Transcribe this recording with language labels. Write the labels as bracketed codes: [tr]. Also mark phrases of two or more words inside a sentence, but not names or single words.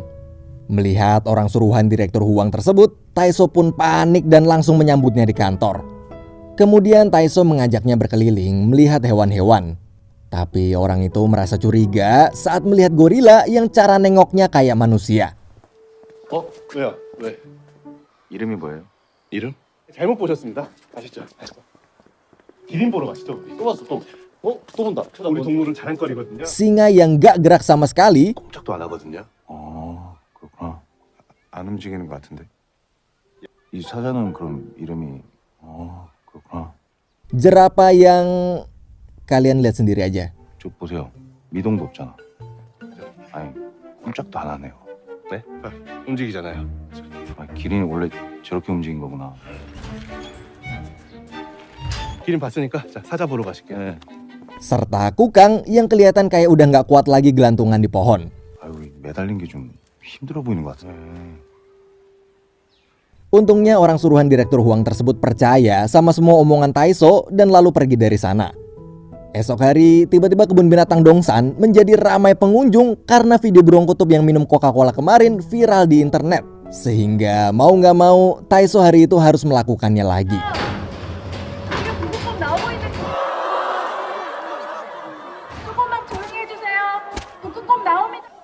[id] Melihat orang suruhan Direktur Hwang tersebut, Tae-so pun panik dan langsung menyambutnya di kantor. Kemudian Tae-so mengajaknya berkeliling melihat hewan-hewan. Tapi orang itu merasa curiga saat melihat gorila yang cara nengoknya kayak manusia. [ko] 왜요? 왜? 이름이 뭐예요? 이름? 잘못 보셨습니다. 아시죠? 기린 보러 가시죠. 우리. 또 왔어 또. 또 본다. 우리 동물은 자랑거리거든요. [id] Singa yang gak gerak sama sekali, [ko] 꼼짝도 안 하거든요. 그렇구나. 안 움직이는 것 같은데. 이 사자는 그럼 이름이 그렇구나. [id] jerapah yang kalian lihat sendiri aja. [ko] 쭉 보세요. 미동도 없잖아. 아니 꼼짝도 안 하네요. 네? 움직이잖아요. 기린이 원래 저렇게 움직인 거구나. 기린 봤으니까 자 사자 보러 가실게요. 네. [id] Serta kukang yang kelihatan kayak udah gak kuat lagi gelantungan di pohon. [ko] 아유 매달린 게 좀 힘들어 보이는 것 같아. [id] Untungnya orang suruhan Direktur Hwang tersebut percaya sama semua omongan Tae-so dan lalu pergi dari sana. Esok hari, tiba-tiba kebun binatang Dongsan menjadi ramai pengunjung karena video beruang kutub yang minum Coca-Cola kemarin viral di internet. Sehingga mau gak mau, Tae-so hari itu harus melakukannya lagi. [ko] 북극곰 나오고 있는. 조금만 조용히 해주세요. 북극곰 나옵니다.